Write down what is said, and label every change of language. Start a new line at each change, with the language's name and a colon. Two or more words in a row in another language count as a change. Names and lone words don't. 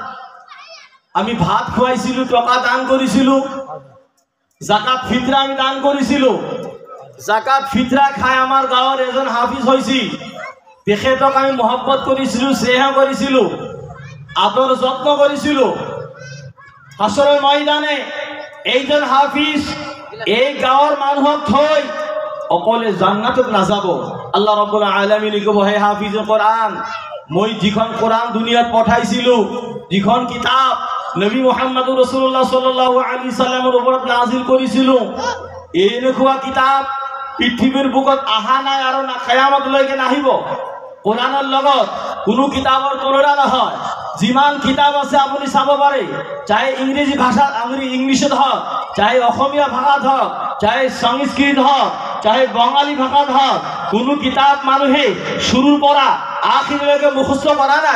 Assamese: আমি ভাত খুৱাইছিলো, টকা দান কৰিছিলো, জাকাত ফিতরা আমি দান কৰিছিলো, জাকাত ফিতরা খাই আমার গাঁৱৰ এজন হাফিজ হয়েছি, তেখেতক আমি মহব্বত কৰিছিলো, স্নেহ কৰিছিলো, আদর যত্ন কৰিছিলো। হাসরের ময়দানে এইজন হাফিজ এই গাঁৱৰ মানুহক থৈ অকলে জান্নাতত নাযাব।
Arabic: الله رب العالمين
Assamese: কব, হে হাফিজ কোরআন, মই যিখন কোরআন দুনিয়াত পঠাইছিলো, যিখন কিতাব নবী
Arabic: محمد رسول الله صلى الله عليه وسلم
Assamese: ওপৰত নাজিল কৰিছিলো, এই নখোৱা কিতাব পৃথিৱীৰ বুকত আহা নাই আৰু না কিয়ামতলৈকে নাহিব। কোরআনৰ লগত কোনো কিতাবৰ তুলনা নহয়। যিমান কিতাব আছে আপুনি চাব পাৰে, চাহে ইংরেজি ভাষা ইংলিশত হওক, চাহে অসমীয়া ভাষাত হওক, চাহে সংস্কৃত হওক, চাহে বঙালী ভাষাত হওক, কোনো কিতাপ মানুহে শুরুর পৰা আখিৰলৈকে মুখস্থ কৰা নাই।